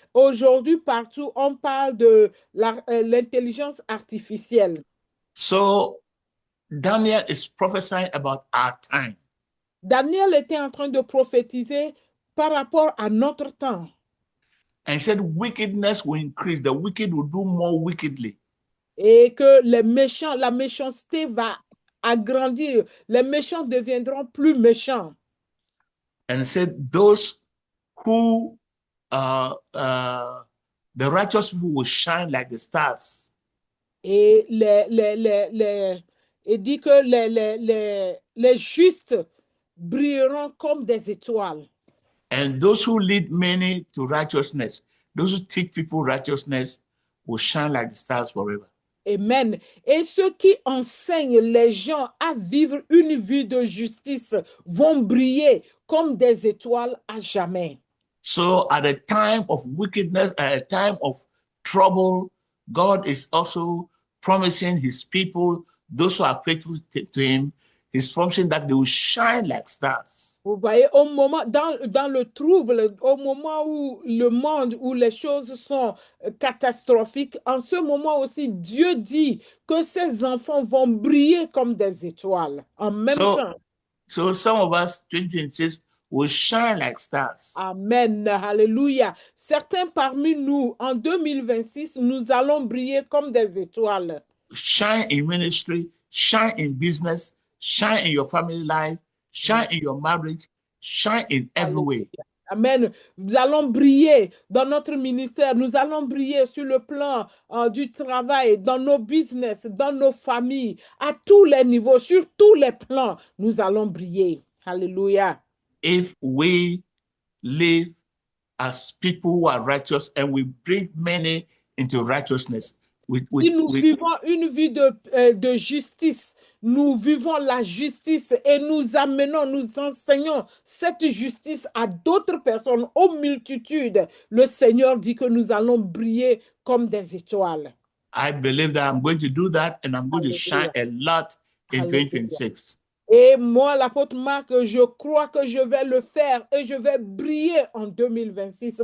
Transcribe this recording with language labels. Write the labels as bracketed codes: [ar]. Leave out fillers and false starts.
[fr] Aujourd'hui, partout, on parle de l'intelligence artificielle. [en] So Daniel is prophesying about our time. [fr] Daniel était en train de prophétiser par rapport à notre temps. [en] And he said wickedness will increase. The wicked will do more wickedly. [fr] Et que les méchants, la méchanceté va agrandir. Les méchants deviendront plus méchants. [en] And said those who, the righteous people will shine like the stars. [fr] Et il dit que les justes brilleront comme des étoiles. [en] And those who lead many to righteousness, those who teach people righteousness, will shine like the stars forever. Amen. [fr] Et ceux qui enseignent les gens à vivre une vie de justice vont briller comme des étoiles à jamais. [en] So at a time of wickedness, at a time of trouble, God is also promising his people, those who are faithful to him, he's promising that they will shine like stars. [fr] Vous voyez, au moment, dans le trouble, au moment où le monde, où les choses sont catastrophiques, en ce moment aussi, Dieu dit que ses enfants vont briller comme des étoiles en même temps. [en] So some of us, 2026, will shine like stars. Amen. Alléluia. [fr] Certains parmi nous, en 2026, nous allons briller comme des étoiles. [en] Shine in ministry, shine in business, shine in your family life, shine in your marriage, shine in every way. Amen. [fr] Nous allons briller dans notre ministère. Nous allons briller sur le plan du travail, dans nos business, dans nos familles, à tous les niveaux, sur tous les plans. Nous allons briller. Alléluia. [en] If we live as people who are righteous and we bring many into righteousness. [fr] Si nous vivons une vie de justice, nous vivons la justice et nous amenons, nous enseignons cette justice à d'autres personnes, aux multitudes. Le Seigneur dit que nous allons briller comme des étoiles. [en] I believe that I'm going to do that and I'm going to shine a lot in 2026. [fr] Et moi, l'apôtre Marc, je crois que je vais le faire et je vais briller en 2026.